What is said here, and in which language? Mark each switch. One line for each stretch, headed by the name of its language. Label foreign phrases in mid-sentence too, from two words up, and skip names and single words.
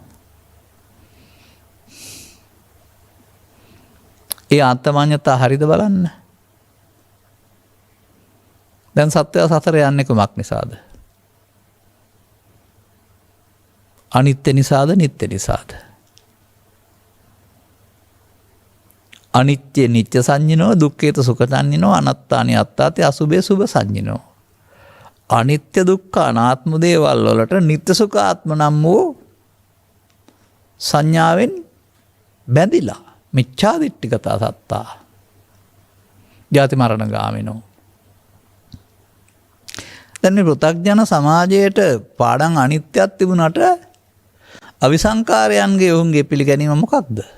Sinhala: ඒ ආත්මඤ්ඤතා හරිද බලන්න. දැන් සත්‍යය සතර යන්නේ කුමක් නිසාද? අනිත්‍ය නිසාද නිට්ටය නිසාද?
Pali: අනිත්‍ය නිත්‍ය සංඤිනෝ, දුක්ඛේත සුඛ සංඤිනෝ, අනාත්තානි අත්තාති අසුභේ සුභ සංඤිනෝ.
Sinhala: අනිත්‍ය දුක්ඛ අනාත්ම දේවල් වලට නිත්‍ය සුඛ ආත්ම නම් වූ සංඥාවෙන් බැඳිලා
Pali: මිච්ඡා දිට්ඨිගතා සත්තා ජාති මරණ ගාමිනෝ.
Sinhala: දැන් මේ පෘථග්ජන සමාජයට පාඩම් අනිත්‍යයක් තිබුණාට අවිසංකාරයන්ගේ ඔවුන්ගේ පිළිගැනීම මොකක්ද?